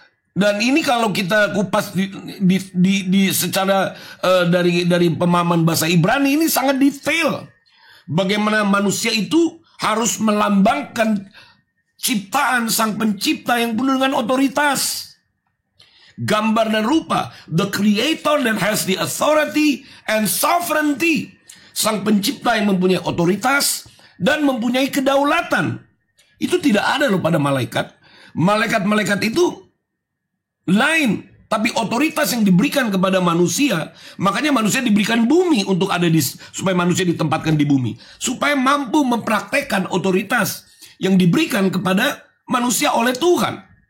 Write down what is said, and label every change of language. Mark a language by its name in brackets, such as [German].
[Indonesian] Dan ini kalau kita kupas secara dari pemahaman bahasa Ibrani, ini sangat detail. Bagaimana manusia itu harus melambangkan ciptaan Sang Pencipta yang penuh dengan otoritas. Gambar dan rupa, [English] the creator that has the authority and sovereignty. [Indonesian] Sang Pencipta yang mempunyai otoritas dan mempunyai kedaulatan. Itu tidak ada loh pada malaikat. Malaikat-malaikat itu lain, tapi otoritas yang diberikan kepada manusia, makanya manusia diberikan bumi untuk ada supaya manusia ditempatkan di bumi, supaya mampu mempraktekkan otoritas yang diberikan kepada manusia oleh Tuhan.